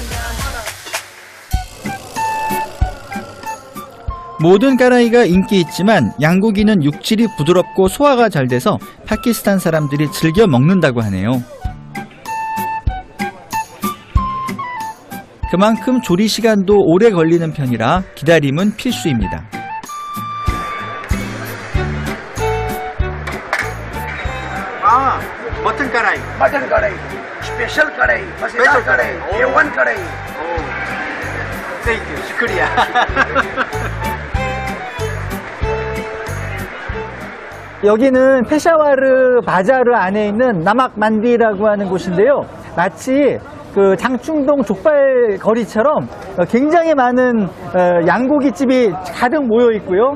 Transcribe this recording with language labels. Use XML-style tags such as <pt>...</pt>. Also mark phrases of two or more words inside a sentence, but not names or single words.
<ko>모든 까라이가 인기 있지만 양고기는 육질이 부드럽고 소화가 잘 돼서 파키스탄 사람들이 즐겨 먹는다고 하네요. 그만큼 조리 시간도 오래 걸리는 편이라 기다림은 필수입니다.</ko> <ur>مٹن کڑاہی اسپیشل کڑاہی مزیدار کڑاہی A1 کڑاہی</ur> <en>thank you शुक्रिया</en> <ko>여기는 페샤와르 바자르 안에 있는 나막 만디라고 하는 곳인데요. 마치 그 장충동 족발 거리처럼 굉장히 많은 양고기집이 가득 모여 있고요.</ko>